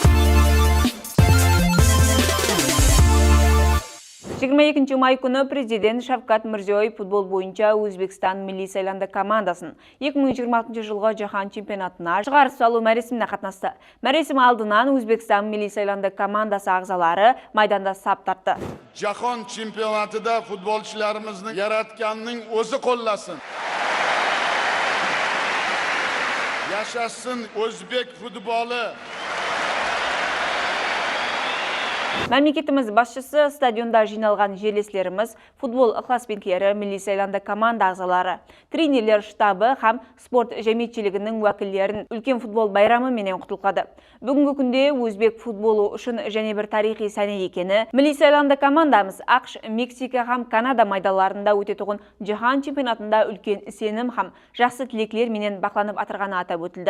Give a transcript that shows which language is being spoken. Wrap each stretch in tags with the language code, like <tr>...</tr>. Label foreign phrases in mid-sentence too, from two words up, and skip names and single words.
<kaa>22 май күні президент Шавкат Мирзиёев футбол бойынша Өзбекстан милли сайланды командасын 2026 жылғы жаһан чемпионатына шығарып салу мәресіміне қатнасты. Мәресім алдынан Өзбекстан милли сайланды командасы ағзалары майданда сап тартты.</kaa> <uz>Jahon chempionatida futbolchilarimizni yaratganning o'zi qo'llasin. Yashasın O'zbek futboli.</uz> <kaa>Мемлекетіміз басшысы стадионда жиналған жерлестеріміз, футбол ықыласпенкері, милли сайланды команда ағзалары, тренерлер штабы һәм спорт жәмиетчілігінің уәкілдерін үлкен футбол байрамы менен құттықтады. Бүгінгі күнде өзбек футболы үшін және бір тарихи сәне екені, милли сайланды командамыз ақш, Мексика һәм Канада майдаларында өтетұғын жаһан чемпионатында үлкен сенім һәм жақсы тілеклер менен бақланып атырғаны атап өтілді.</kaa>